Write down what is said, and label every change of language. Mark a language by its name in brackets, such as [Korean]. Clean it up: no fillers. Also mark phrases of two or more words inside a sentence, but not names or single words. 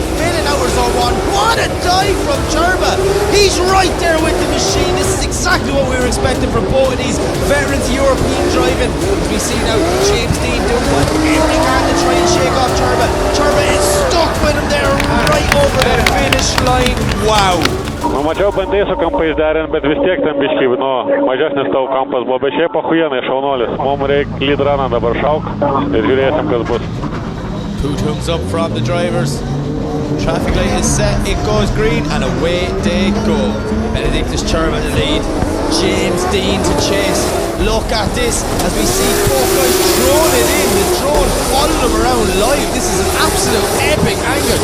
[English] Filling out zone 1. What a dive from Čirba! He's right there with the machine. This is exactly what we were expecting from both of these veterans of European driving. As we see now, James Deane doing whatever he can to try and shake off Čirba. Čirba is stuck with him there right over the finish line. Wow! [Lithuanian] Nu, mačiau, bandai su kampais derint, bet vis tiek ten biškai, nu, mažesnis tavo kampas buvo, bet šiaip pahuienai šaunuolis. Mums reikia [English] lead runą [Lithuanian] dabar šauk ir žiūrėsim, kas bus. [English] 2 thumbs up from the drivers. Traffic light is set, it goes green, and away they go. Benediktas Čirba to lead, James Deane to chase. Look at this as we see both guys throwing it in. The drone following them around live. This is an absolute epic angle.